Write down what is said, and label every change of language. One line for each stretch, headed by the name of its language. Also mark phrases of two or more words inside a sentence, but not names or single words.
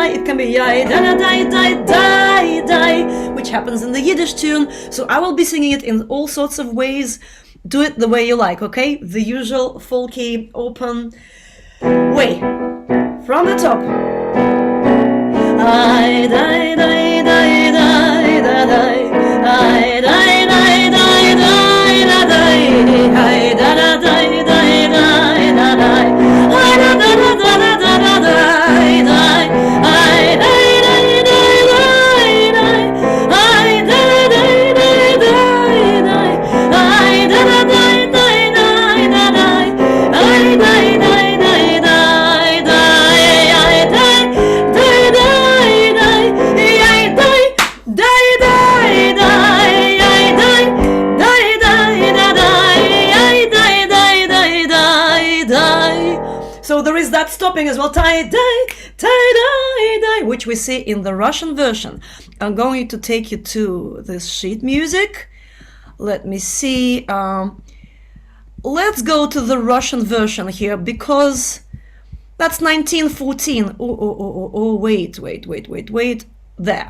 English: It can be die, die, die, die, die, die, which happens in the Yiddish tune. So I will be singing it in all sorts of ways. Do it the way you like, okay? The usual folky, open way. From the top. I die, die, die, die, die, die. I die, die, die, die, die, die. I da da die, die, die, da die. I da da da da da da da die, die. I die, die, die, die, die. I die, die, die, die, die. I da da die, die, die, da die. I die, die, die, die, die. I die, die, die. So there is that stopping as well, tie, die, tie, die, which we see in the Russian version. I'm going to take you to this sheet music. Let me see. Let's go to the Russian version here because that's 1914. Oh, wait. There.